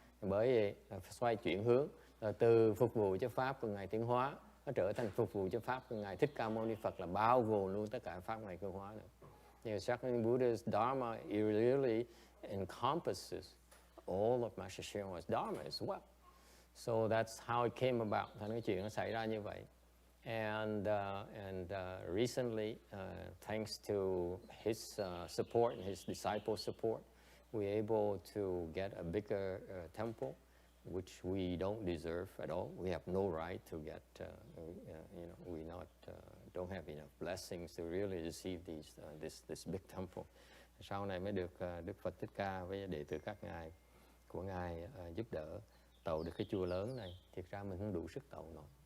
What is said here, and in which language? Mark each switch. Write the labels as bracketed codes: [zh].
[vi] Bởi vậy xoay chuyển hướng, từ phục vụ cho pháp của ngài Tiến Hóa nó trở thành phục vụ cho pháp của ngài Thích Ca Mâu Ni Phật, là bao gồm luôn tất cả pháp ngài Tiến Hóa nữa. [en] Yeah, Shakyamuni Buddha's dharma, it really encompasses all of Master Shinwa's dharma as well. So that's how it came about. [vi] Cái chuyện nó xảy ra như vậy. [en] And recently, thanks to his support and his disciple support, we're able to get a bigger temple, which we don't deserve at all. We have no right to get, we don't have enough blessings to really receive this big temple. [vi] Sau này mới được Đức Phật Thích Ca với đệ tử các ngài của ngài giúp đỡ tậu được cái chùa lớn này. Thiệt ra mình không đủ sức tậu nổi.